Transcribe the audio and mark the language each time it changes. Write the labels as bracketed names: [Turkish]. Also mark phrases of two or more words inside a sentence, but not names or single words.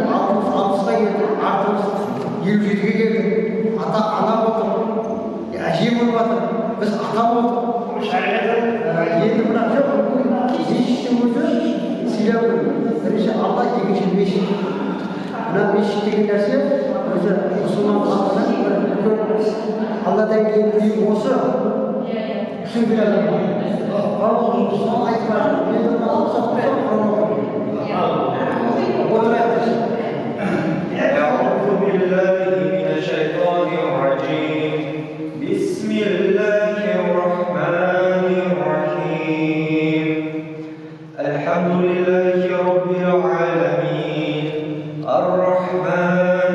[Kazakh] алпысқа келдік артымыз 57-ге келдік ата ана болдық әже болып жатыр біз ата болдық енді мына жоқ мешіттің өзі сыйлау бірінші алла екінші мешіт мына мешіт деген нәрсе өзі мұсылман халқының бір үлкен алладан кейін үйім осы түсінген адам соны айтып жатыр енді мына ұқсап [Arabic] أعوذ بالله من الشيطان الرجيم بسم الله الرحمن الرحيم الحمد لله رب العالمين الرحمن